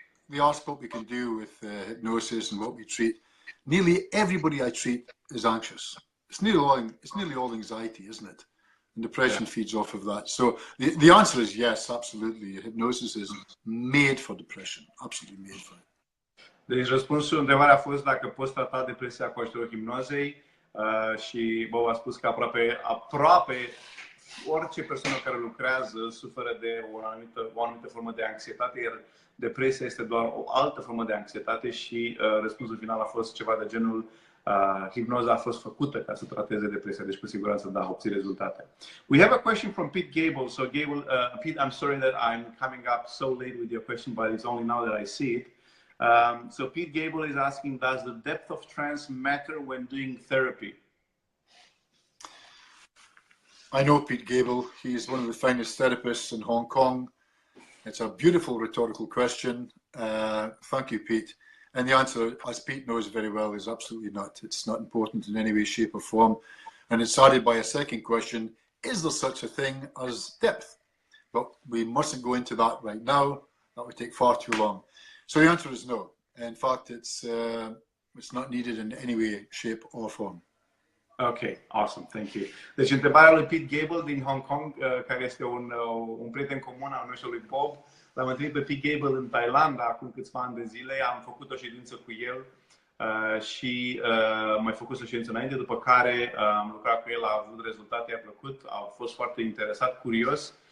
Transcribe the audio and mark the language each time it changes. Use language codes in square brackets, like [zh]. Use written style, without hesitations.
[en] They ask what we can do with hypnosis and what we treat. Nearly everybody I treat is anxious. It's nearly all anxiety, isn't it? And depression feeds off of that. So the answer is yes, absolutely. Hypnosis is made for depression. Absolutely made for it. [ro] Deci răspunsul, întrebarea a fost dacă poți trata depresia cu ajutorul hipnozei și Bob a spus că aproape orice persoană care lucrează suferă de o anumită formă de anxietate, iar depresia este doar o altă formă de anxietate și răspunsul final a fost ceva de genul hipnoza a fost făcută ca să trateze depresia, deci cu siguranță da, obții rezultate. [en] We have a question from Pete Gable. So Gable, Pete, I'm sorry that I'm coming up so late with your question, but it's only now that I see it. So Pete Gable is asking, does the depth of trance matter when doing therapy? I know Pete Gable. He's one of the finest therapists in Hong Kong. It's a beautiful rhetorical question. Thank you, Pete. And the answer, as Pete knows very well, is absolutely not. It's not important in any way, shape or form. And it's added by a second question, is there such a thing as depth? But we mustn't go into that right now. That would take far too long. So the answer is no. In fact, it's not needed in any way, shape or form. Ok, awesome, thank you. [ro] Deci întrebarea lui Pete Gable din Hong Kong, care este un prieten comun al meu și lui Bob. L-am întâlnit pe Pete Gable în Thailanda acum câțiva ani de zile. Am făcut o ședință cu el și am mai făcut o ședință înainte, după care am lucrat cu el, a avut rezultate, i-a plăcut, a fost foarte interesat, curios.